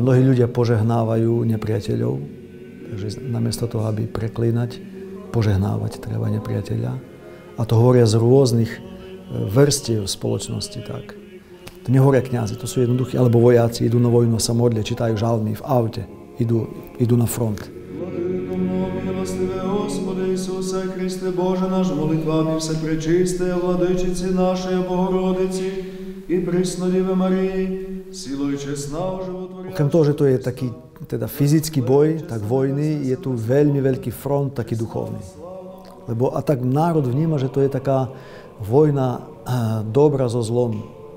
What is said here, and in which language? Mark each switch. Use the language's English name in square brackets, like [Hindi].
[Slovak] Mnohí ľudia požehnávajú nepriateľov, takže namiesto toho, aby preklínať, požehnávať treba nepriateľa. A to hovoria z rôznych vrstiev spoločnosti, tak. To nehovoria kňazi, to sú jednoduchí, alebo vojaci idú na vojnu, sa modlia, čítajú žalmy v aute, idú na front. Milostivé [Ukrainian] Господи Ісусе Христе Боже наш, молитвами все пречистої владичиці нашої Богородиці і Преснодіви Марії, силою чесна животворяща. [Slovak] Okrem toho, že to je taký teda fyzický boj, tak vojny, je tu veľmi veľký front, taký duchovný. Lebo a tak národ vníma, že to je taká vojna dobra so zlom.